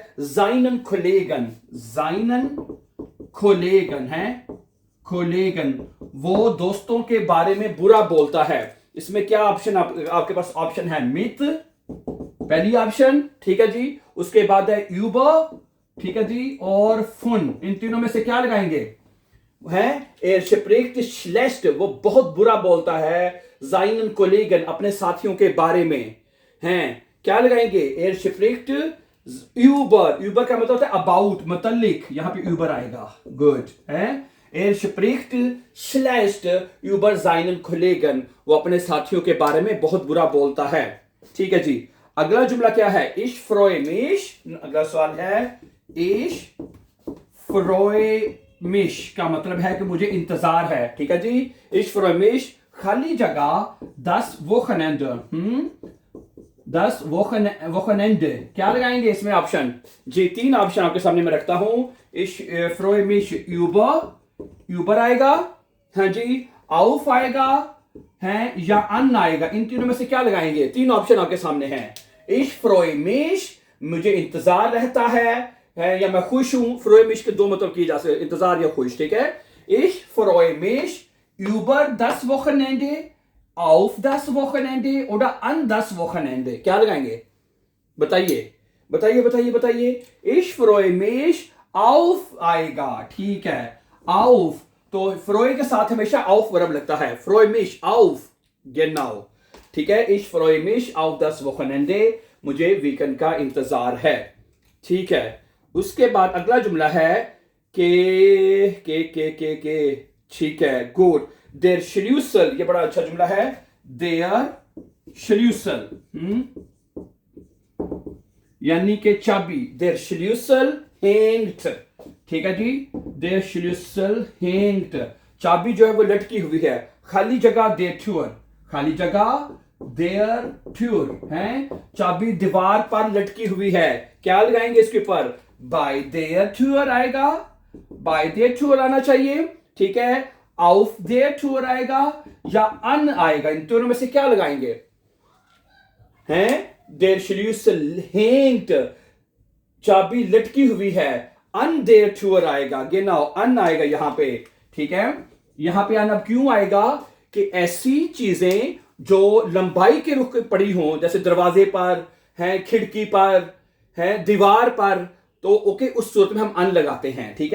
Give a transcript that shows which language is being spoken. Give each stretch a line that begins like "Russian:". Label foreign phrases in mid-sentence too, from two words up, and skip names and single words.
German: seinen Kollegen, seinen Kollegen
Hindi: है, Kollegen, वो दोस्तों के बारे में बुरा बोलता है। इसमें क्या ऑप्शन आपके पास ऑप्शन है? मित, पहली ऑप्शन, ठीक है जी। उसके बाद है über, ठीक है जी, और फुन। इन तीनों में से क्या लगाएंगे?
German: है er spricht schlecht,
Hindi: वो बहुत बुरा बोलता है,
German: seinen Kollegen,
Hindi: अपने साथियों के बारे में, हैं। क्या लगाएंगे?
German: er spricht über, über
Hindi: का मतलब होता है अबाउट, मतलब, यहां पे über आएगा, गुड है।
German: er spricht schlecht über seinen Kollegen,
Hindi: वो अपने साथियों के बारे में बहुत बुरा बोलता है, ठीक है जी। अगला जुमला क्या है?
German: ich freue mich,
Hindi: अगला सवाल है
German: ich freue mich,
Hindi: का मतलब है कि मुझे इंतजार है, ठीक है जी।
German: ich freue mich,
Hindi: खाली जगह
German: das Wochenende, das Wochenende,
Hindi: क्या लगाएंगे इसमें ऑप्शन जी? 3 ऑप्शन आपके सामने मैं रखता हूं।
German: ich freue mich über
Hindi: आएगा, हाँ जी, auf आएगा, हैं, या अन आएगा। इन तीनों में से क्या लगाएंगे? 3 ऑप्शन आपके सामने हैं।
German: ich freue mich,
Hindi: मुझे इंतजार रहता है, या मैं खुश हूं।
German: freue mich
Hindi: के 2 मतलब किए जा सकते, इंतजार या खुश, ठीक है।
German: ich freue mich über das Wochenende, auf das Wochenende oder an das Wochenende,
Hindi: क्या लगाएंगे? बताइए बताइए बताइए बताइए।
German: ich freue mich auf
Hindi: आएगा, ठीक है, auf, तो freue के साथ हमेशा auf वर्ब लगता है,
German: freue mich auf, genau,
Hindi: ठीक है।
German: ich freue mich auf das Wochenende,
Hindi: मुझे वीकेंड का इंतजार है, ठीक है। उसके बाद अगला जुमला है के ठीक है, गुड।
German: der Schlüssel,
Hindi: ये बड़ा अच्छा जुमला है,
German: der Schlüssel,
Hindi: यानी कि चाबी,
German: der Schlüssel hängt,
Hindi: ठीक है जी।
German: der Schlüssel hängt,
Hindi: चाबी जो है वो लटकी हुई है, खाली जगह
German: der Tür,
Hindi: खाली जगह
German: der Tür
Hindi: है, चाबी दीवार पर लटकी हुई है, क्या लगाएंगे इसके ऊपर?
German: by der Tür
Hindi: आएगा,
German: by der Tür
Hindi: आना चाहिए, ठीक है।
German: auf der Tür
Hindi: आएगा या अन आएगा, इन दोनों में से क्या लगाएंगे?
German: हैं, देयर Schlüssel hängt,
Hindi: चाबी लटकी हुई है,
German: an der Tür
Hindi: आएगा, genau, अन आएगा यहां पे, ठीक है। यहां पे अन अब क्यों आएगा कि ऐसी चीजें जो लंबाई के रुख पड़ी हों, जैसे दरवाजे पर हैं, खिड़की पर है, दीवार पर, तो ओके उस सूरत में हम अन लगाते हैं, ठीक है।